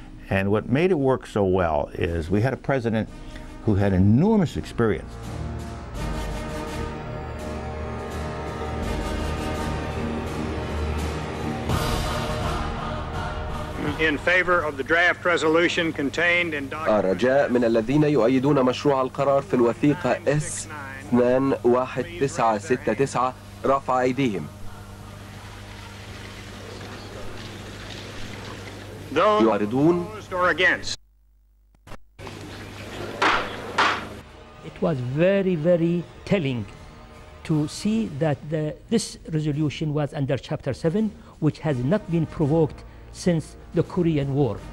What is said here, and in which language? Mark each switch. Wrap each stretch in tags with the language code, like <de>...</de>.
<en>And what made it work so well is we had a president who had enormous experience. In favor of the draft resolution contained in document.</en> <ar>الرجاء من الذين يؤيدون مشروع القرار في الوثيقة S-21969 رفع أيديهم.</ar> <en>Those opposed or against. It was very, very telling to see that this resolution was under Chapter 7, which has not been provoked since the Korean War.</en>